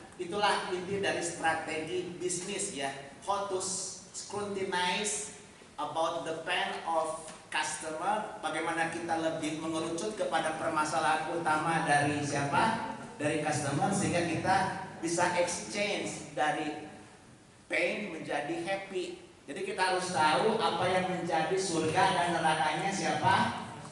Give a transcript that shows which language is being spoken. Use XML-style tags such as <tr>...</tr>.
<id>itulah inti dari strategi bisnis ya.</id> <en>How to scrutinize about the pain of customer.</en> <id>Bagaimana kita lebih mengerucut kepada permasalahan utama dari siapa? Dari customer, sehingga kita bisa exchange dari pain menjadi happy. Jadi kita harus tahu apa yang menjadi surga dan nerakanya siapa?</id>